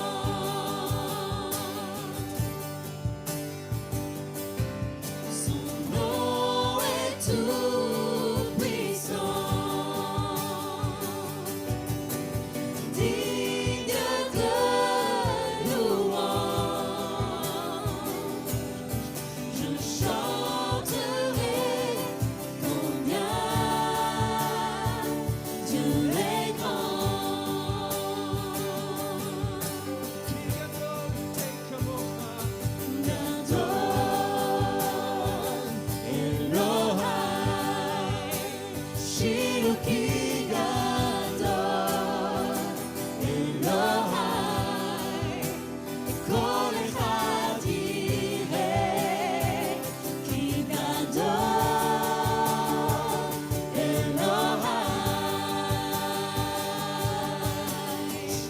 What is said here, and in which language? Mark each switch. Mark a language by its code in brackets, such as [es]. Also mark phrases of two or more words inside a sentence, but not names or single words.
[fr] Son nom est tout puissant, digne de louange. Je chanterai combien Dieu est grand. [he] גדול אלוהי, שירו כי גדול אלוהי, כל אחד יראה כי גדול אלוהי.